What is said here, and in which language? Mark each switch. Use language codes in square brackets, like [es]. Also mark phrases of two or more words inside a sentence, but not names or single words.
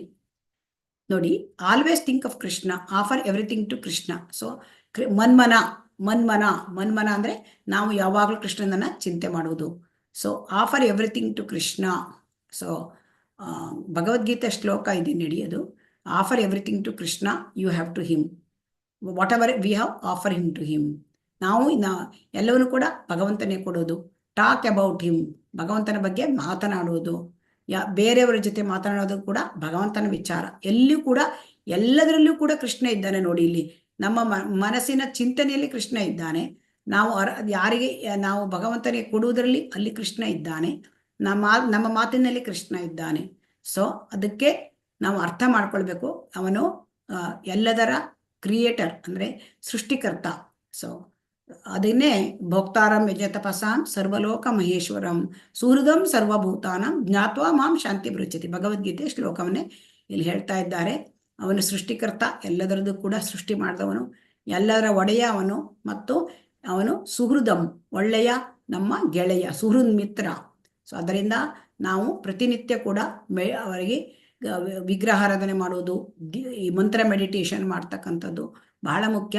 [en] ನೋಡಿ, always think of Krishna, offer everything to Krishna. [kn] ಸೊ ಮನ್ಮನ ಅಂದರೆ ನಾವು ಯಾವಾಗಲೂ ಕೃಷ್ಣನನ್ನು ಚಿಂತೆ ಮಾಡುವುದು. [en] so offer everything to Krishna. so [kn] ಭಗವದ್ಗೀತೆ ಶ್ಲೋಕ ಇದೆ ನಡೆಯೋದು, [en] offer everything to Krishna, you have to him whatever we have offer him to him. [kn] ನಾವು ಎಲ್ಲವನ್ನೂ ಕೂಡ ಭಗವಂತನೇ ಕೊಡೋದು. [en] talk about him, [kn] ಭಗವಂತನ ಬಗ್ಗೆ ಮಾತನಾಡುವುದು. ಬೇರೆಯವರ ಜೊತೆ ಮಾತನಾಡೋದು ಕೂಡ ಭಗವಂತನ ವಿಚಾರ. ಎಲ್ಲಿಯೂ ಕೂಡ ಎಲ್ಲದರಲ್ಲೂ ಕೂಡ ಕೃಷ್ಣ ಇದ್ದಾನೆ. ನೋಡಿ, ಇಲ್ಲಿ ನಮ್ಮ ಮನಸ್ಸಿನ ಚಿಂತನೆಯಲ್ಲಿ ಕೃಷ್ಣ ಇದ್ದಾನೆ. ನಾವು ಯಾರಿಗೆ ನಾವು ಭಗವಂತನಿಗೆ ಕೊಡುವುದರಲ್ಲಿ ಅಲ್ಲಿ ಕೃಷ್ಣ ಇದ್ದಾನೆ. ನಮ್ಮ ಮಾತಿನಲ್ಲಿ ಕೃಷ್ಣ ಇದ್ದಾನೆ. ಸೊ ಅದಕ್ಕೆ ನಾವು ಅರ್ಥ ಮಾಡ್ಕೊಳ್ಬೇಕು, ಅವನು ಎಲ್ಲದರ ಕ್ರಿಯೇಟರ್ ಅಂದರೆ ಸೃಷ್ಟಿಕರ್ತ. ಸೊ ಅದನ್ನೇ [sa] ಭೋಕ್ತಾರಂ ಯಜತಪಸಾಂ ಸರ್ವಲೋಕ ಮಹೇಶ್ವರಂ ಸುಹೃದಂ ಸರ್ವಭೂತಾನಂ ಜ್ಞಾತ್ವಾ ಮಾಂ ಶಾಂತಿ ಬೃಚ್ಯತಿ. [kn] ಭಗವದ್ಗೀತೆ ಶ್ಲೋಕವನ್ನೇ ಇಲ್ಲಿ ಹೇಳ್ತಾ ಇದ್ದಾರೆ. ಅವನು ಸೃಷ್ಟಿಕರ್ತ, ಎಲ್ಲದರದ್ದು ಕೂಡ ಸೃಷ್ಟಿ ಮಾಡಿದವನು, ಎಲ್ಲರ ಒಡೆಯ ಅವನು, ಮತ್ತು ಅವನು ಸುಹೃದಂ, ಒಳ್ಳೆಯ ನಮ್ಮ ಗೆಳೆಯ, ಸುಹೃದ್ ಮಿತ್ರ. ಸೊ ಅದರಿಂದ ನಾವು ಪ್ರತಿನಿತ್ಯ ಕೂಡ ಅವರಿಗೆ ವಿಗ್ರಹಾರಾಧನೆ ಮಾಡೋದು, ಈ ಮಂತ್ರ ಮೆಡಿಟೇಷನ್ ಮಾಡ್ತಕ್ಕಂಥದ್ದು ಬಹಳ ಮುಖ್ಯ.